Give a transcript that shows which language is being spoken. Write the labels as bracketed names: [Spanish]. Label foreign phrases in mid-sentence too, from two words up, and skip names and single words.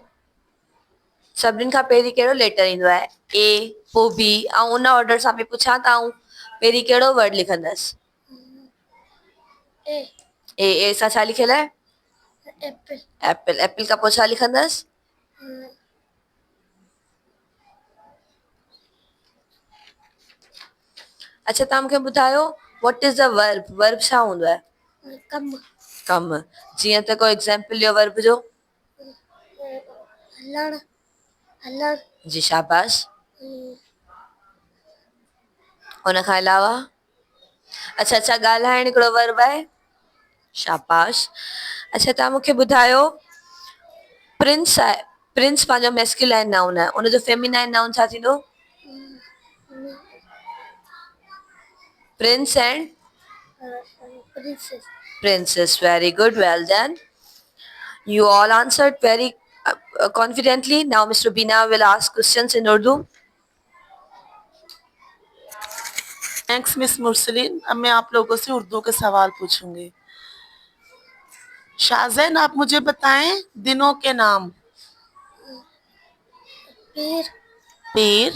[Sindhi] सभिनीनि खां पहिरीं कहिड़ो लेटर ईंदो आहे? ए पोइ बी ऐं उन ऑर्डर सां बि पुछां त आऊं पहिरीं कहिड़ो वर्ड लिखंदसि? [English] A [Sindhi] ए सां छा लिखियल आहे? [English] apple एप्पल. [Sindhi] एप्पल खां पोइ छा लिखंदसि? अच्छा तव्हां मूंखे ॿुधायो [English] what is the verb? [Sindhi] वर्ब छा हूंदो आहे? कम कमु. जीअं त कोई एग्जांपल ॾियो वर्ब जो. हलण हलण जी शाबाश. उन खां अलावा? अच्छा ॻाल्हाइण हिकिड़ो वर्ब आहे. शाबाश. अच्छा तव्हां मूंखे ॿुधायो प्रिंस आहे. प्रिंस पंहिंजो [English] masculine noun [Sindhi] आहे. उनजो [English] feminine noun [Sindhi] छा थींदो? [English] prince and princess princess. Very good. Well done. You all answered very confidently. Now Mr. Bina will ask questions in Urdu. Thanks Miss मुरसलीन। [Urdu] اب میں آپ لوگوں سے اردو کے سوال پوچھوں گی۔ شاہزین، آپ مجھے بتائیں دنوں کے نام. पीर, पीर,